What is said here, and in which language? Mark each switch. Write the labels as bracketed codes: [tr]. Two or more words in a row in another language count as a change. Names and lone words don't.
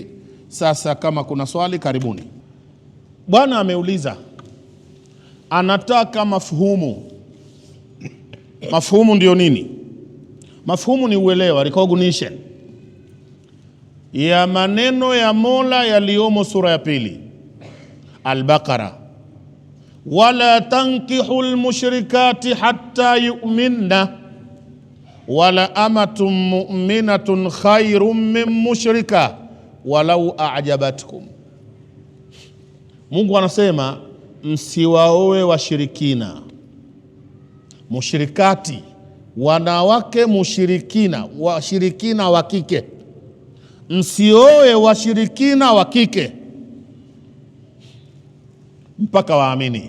[sw] Sasa kama kuna swali karibuni. Bwana ameuliza, anataka mafhumu. Mafhumu ndio nini? Mafhumu ni uelewa, recognition ya maneno ya Mola yaliyomo sura ya 2 Al-Baqara, [ar] ولا تنكحوا المشركات حتى يؤمن ولأمة مؤمنة خير من مشركة ولو أعجبتكم. [sw] Mungu anasema msiwaoe washirikina, mushrikati, wanawake mushirikina, washirikina wa kike. Msioe washirikina wa kike mpaka waamini.